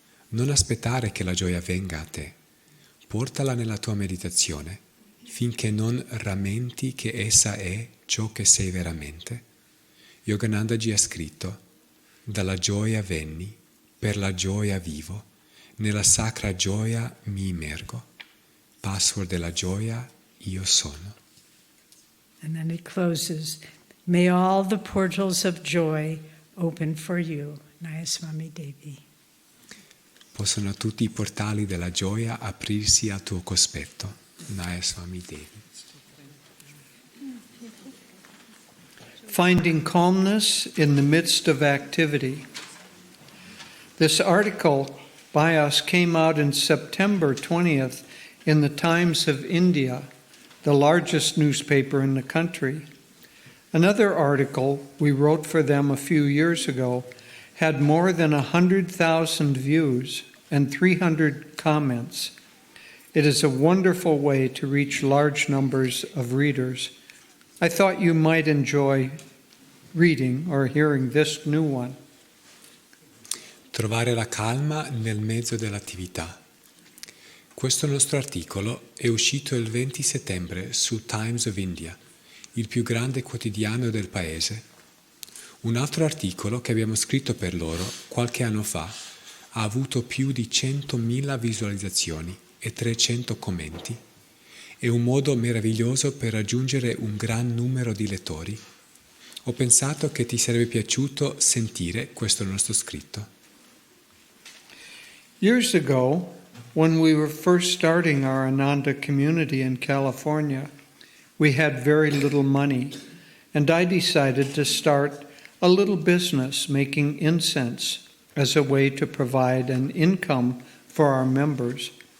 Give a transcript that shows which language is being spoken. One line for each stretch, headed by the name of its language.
Italian: Non aspettare che la gioia venga a te. Portala nella tua meditazione finché non rammenti che essa è ciò che sei veramente. Yoganandaji ha scritto: dalla gioia venni, per la gioia vivo, nella sacra gioia mi immergo. Password della gioia, io sono.
English: And then it closes. May all the portals of joy open for you. Nayaswami Devi.
Italian: Possono tutti i portali della gioia aprirsi al tuo cospetto. Nayaswami Devi.
English: Finding calmness in the midst of activity. This article by us came out in September 20th in the Times of India, the largest newspaper in the country. Another article we wrote for them a few years ago had more than 100,000 views and 300 comments. It is a wonderful way to reach large numbers of readers. I thought you might enjoy reading or hearing this new one.
Italian: Trovare la calma nel mezzo dell'attività. Questo nostro articolo è uscito il 20 settembre su Times of India, il più grande quotidiano del paese. Un altro articolo che abbiamo scritto per loro qualche anno fa ha avuto più di 100.000 visualizzazioni e 300 commenti. È un modo meraviglioso per raggiungere un gran numero di lettori. Ho pensato che ti sarebbe piaciuto sentire questo nostro scritto.
English: Years ago, when we were first starting our Ananda community in California, we had very little money, and I decided to start a little business making incense as a way to provide an income for our members.